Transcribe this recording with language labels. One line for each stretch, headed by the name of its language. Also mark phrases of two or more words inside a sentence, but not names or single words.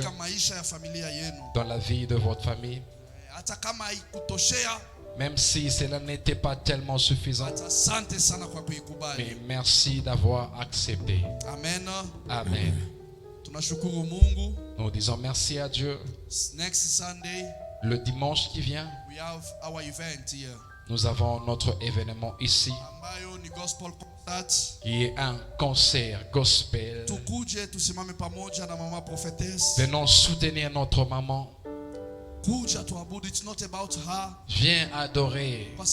Swahili: katika maisha ya familia yenu.
French: Dans la vie de votre famille.
Swahili: Hata kama haikutoshea,
French: même si cela n'était pas tellement suffisant. Mais merci d'avoir accepté. Amen. Amen. Nous disons merci à Dieu.
English: Next Sunday,
French: le dimanche qui vient,
English: we have our event here.
French: Nous avons notre événement ici, qui est un concert gospel. Venons soutenir notre maman. Viens adorer.